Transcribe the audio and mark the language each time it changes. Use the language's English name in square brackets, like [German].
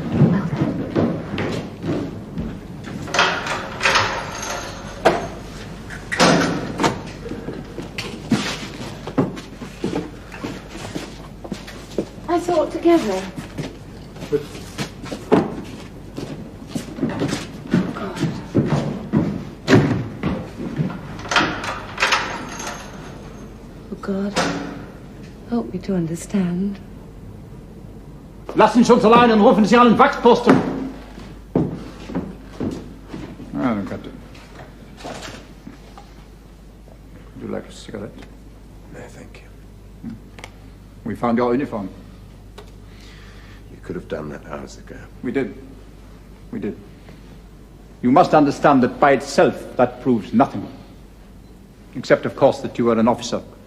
[English] Well then. I thought together. God, help me to understand. [German] Lassen Sie uns allein und rufen Sie einen Wachposten. [English] Ah, Captain. Would you like a cigarette? No, thank you. We found your uniform. You could have done that hours ago. We did. We did. You must understand that by itself that proves nothing. Except, of course, that you were an officer.